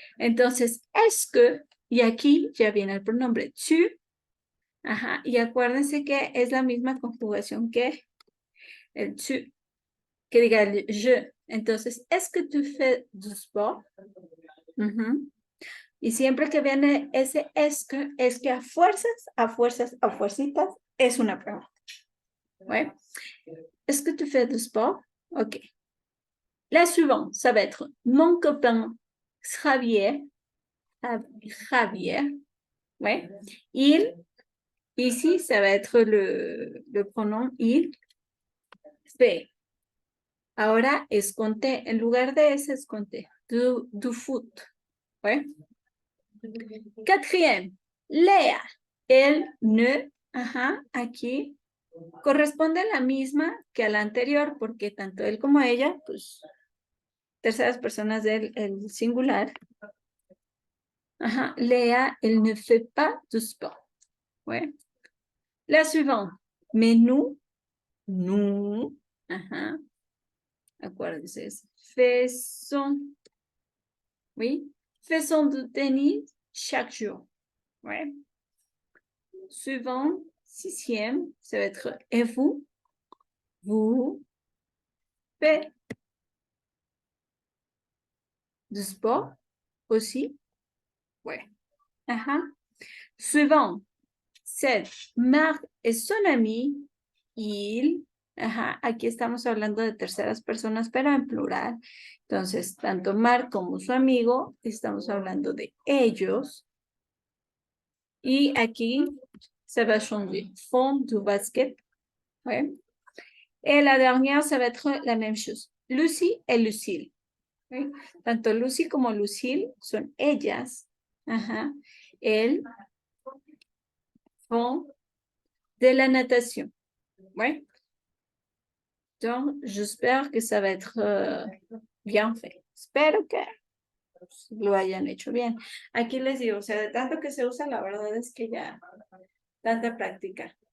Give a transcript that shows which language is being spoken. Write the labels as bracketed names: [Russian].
[Spanish] Entonces, es que, y aquí ya viene el pronombre tu, y acuérdense que es la misma conjugación que el tu, que diga el je. Entonces, ¿es que [French] tu fais du sport? [Spanish] Y siempre que viene ese es que a fuercitas, es una pregunta. [French] Ouais. Est-ce que tu fais du sport? OK. La suivante, ça va être mon copain Javier. Javier. Ouais. Il. Ici, ça va être le pronom il. [Spanish] Fait. Ahora es con T. En lugar de ese es con T. [French] Du foot. Ouais. Quatrième. Léa. El ne. Ajá. [Spanish] Aquí corresponde a la misma que a la anterior, porque tanto él como ella, pues, terceras personas del el singular. Ajá. [French] Léa, elle ne fait pas du sport. Ouais. La suivante. Mais nous. Ajá. Acuérdense. Faisons. Oui. Faisons du tennis chaque jour. Ouais. Suivant. Sixième. Ça va être et vous. Vous faites du sport aussi. Ouais. Ajá. Suivant. 7. Marc es son ami. Il. Ajá. [Spanish] Aquí estamos hablando de terceras personas, pero en plural. Entonces, tanto Marc como su amigo, estamos hablando de ellos. Y aquí [French] ça va changer. Font du basket. Ouais. Et la dernière, ça va être la même chose. Lucy et Lucille. ¿Sí? [Spanish] Tanto Lucy como Lucille son ellas. Ajá. [French] Elles font de la natation. Ouais. Donc, j'espère que ça va être bien fait. [Spanish] Espero que lo hayan hecho bien. Aquí les digo, o sea, de tanto que se usa, la verdad es que ya tanta práctica.